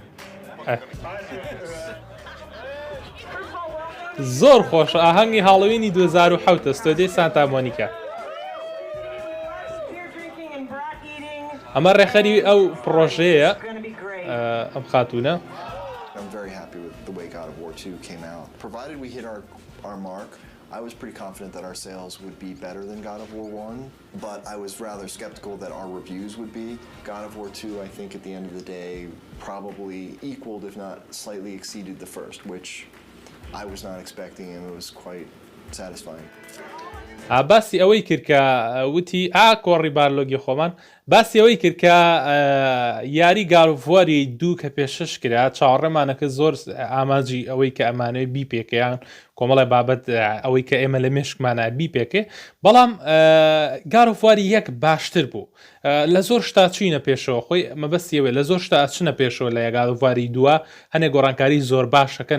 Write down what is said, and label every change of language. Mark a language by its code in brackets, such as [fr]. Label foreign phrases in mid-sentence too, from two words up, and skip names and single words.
[ckb] زۆر خۆشە ئاهەنگی هاڵۆوینی 2007 ستۆدیۆی سانتا مۆنیکا ئەمە ڕێخەری ئەو پرۆژەیە ئەم خاتوونە [en] I was pretty confident that our sales would be better than God of War 1, but I was rather skeptical that our reviews would be. God of War 2, I think at the end of the day, probably equaled, if not slightly exceeded the first, which I was not expecting, and it was quite satisfying. [ckb] باسی ئەوەی کرد کە وتی کۆڕی بارلۆگی خۆمان باسی ئەوەی کرد کە یاری گارڤواری دوو کە پێشش کرا چاوەڕێمانەکە زۆر ئاماجی ئەوەی کە ئەمانەوەی بیپێکیان کۆمەڵی بابەت ئەوەی کە ئێمە لە مێشکمانە بیپێکێ بەڵام گارڤواری یەک باشتر بوو لە زۆر شتا چینە پێشەوە خۆی مەبەستیەوە لە زۆر شتا چنە پێشەوە لە گارڤواری دووە هەنێک گۆڕانکاری زۆر باشەکەن